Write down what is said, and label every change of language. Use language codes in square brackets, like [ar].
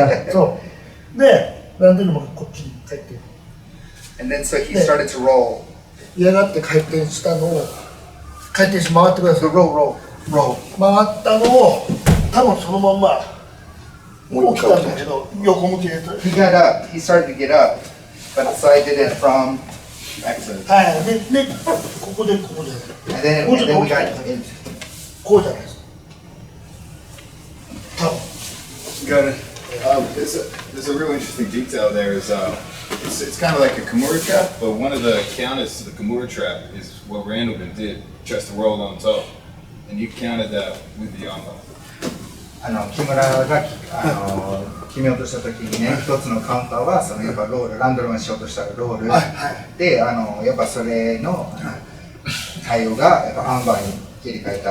[ja] そうでランデルマンがこっちに帰って [en] And then so he started to roll. [ja] 嫌がって回転したのを回転して回ってくださ [en] So [ja] い [en] roll. [ja] 回ったのを多分そのまんま起きたんだけど横向きで [en] He got up. He started to get up, but so I did it from backside. [ja] はいでここで [en] And then we got in. [ja] こうじゃないですか多分 [en] Got it. There's a real interesting detail there. It's kind of like a Kimura trap, but one of the counters to the Kimura trap is what Randleman did, just to roll on top, and you counted that with the armbar. [ja] 木村が決めようとした時にね、一つのカウンターはそのやっぱロール、ランドルマンしようとしたらロール、でやっぱそれの対応がやっぱアンバーに切り替えた。